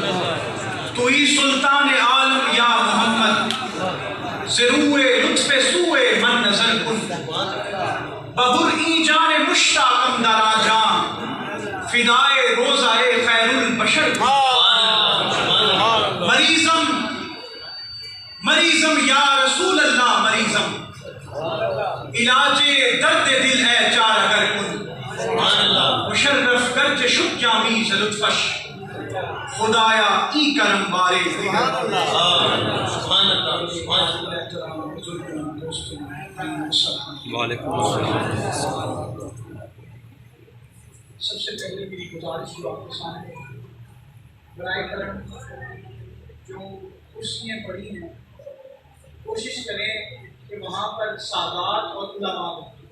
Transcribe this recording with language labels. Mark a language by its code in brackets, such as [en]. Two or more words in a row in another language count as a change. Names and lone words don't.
[fa] توئی سلطان عالم یا محمد سے روئے لطف سوئے من نظر کن. ببر این جان مشتاقم درا جان فدائے روزائے خیر البشر کن. مریضم یا رسول اللہ مریضم علاج درد دل ہے چار اگر کن. مشرف گرچ شد جامی ز لطفش خدایا ای کرم بارے. [ar] وعلیکم السلام. [ur] سب سے پہلے میری گزارش جو آپ کے سامنے برائے کرم جو کرسیاں پڑی ہیں کوشش کریں کہ وہاں پر سادات اور علماء ہوں.